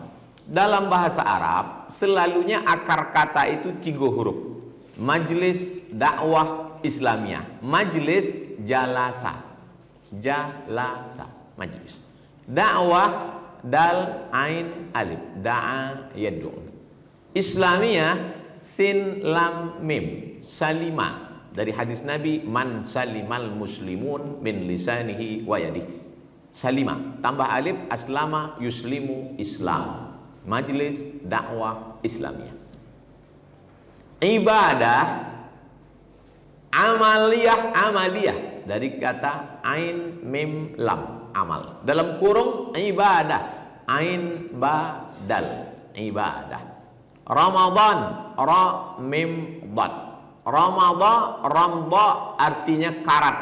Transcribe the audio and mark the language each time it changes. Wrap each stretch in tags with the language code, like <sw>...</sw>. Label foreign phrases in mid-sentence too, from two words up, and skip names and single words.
<ms>Dalam bahasa Arab selalunya akar kata itu 3 huruf. Majlis dakwah Islamiyah, majlis jalasa, majlis. Dakwah</ms> <ar>دال عين ألف, دعا يدعو.</ar> <ms>Islamiyah</ms> <ar>سين لام ميم,</ar> <ms>salima. Dari hadis Nabi,</ms> <ar>من سلم المسلمون من لسانه ويده.</ar> <ms>Salima tambah alif,</ms> <ar>أسلم يسلم إسلام.</ar> <ms>Majlis dakwah Islamiyah. Ibadah amaliyah dari kata</ms> <ar>عين ميم لام,</ar> <ms>amal. Dalam kurung ibadah, ain badal, ibadah. Ramadan,</ms> <ar>راء ميم ضاد.</ar> <ms>Ramadan, ramda artinya karat.</ms>